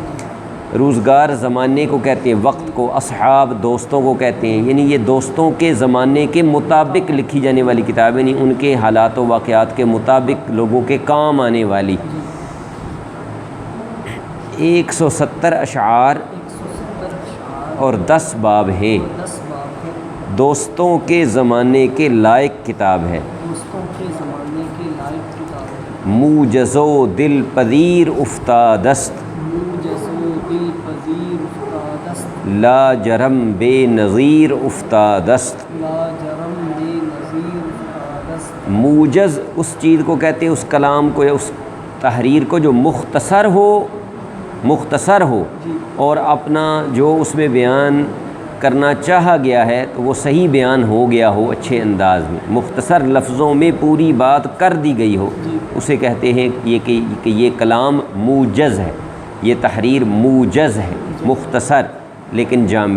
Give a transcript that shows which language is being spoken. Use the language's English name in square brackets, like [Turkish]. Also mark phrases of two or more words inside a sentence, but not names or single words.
[Urdu] روزگار زمانے کو کہتے ہیں، وقت کو، اصحاب دوستوں کو کہتے ہیں، یعنی یہ دوستوں کے زمانے کے مطابق لکھی جانے والی کتابیں نہیں، ان کے حالات و واقعات کے مطابق لوگوں کے کام آنے والی۔ 170 اشعار 170 اشعار اور 10 باب ہیں، 10 باب ہے، دوستوں کے زمانے کے لائق کتاب ہے۔ دوستوں کے زمانے کے لائق کتاب ہے، [Persian] موجز و دل پذیر افتادست، موجز و دل پذیر افتادست، لا جرم بے نظیر افتادست۔ لا جرم بے نظیر افتادست۔ [Urdu] موجز اس چیز کو کہتے ہیں، اس کلام کو یا اس تحریر کو جو مختصر ہو اور اپنا جو اس میں بیان کرنا چاہا گیا ہے تو وہ صحیح بیان ہو گیا ہو اچھے انداز میں، مختصر لفظوں میں پوری بات کر دی گئی ہو، اسے کہتے ہیں کہ یہ کلام موجز ہے، یہ تحریر موجز ہے، مختصر لیکن جامع۔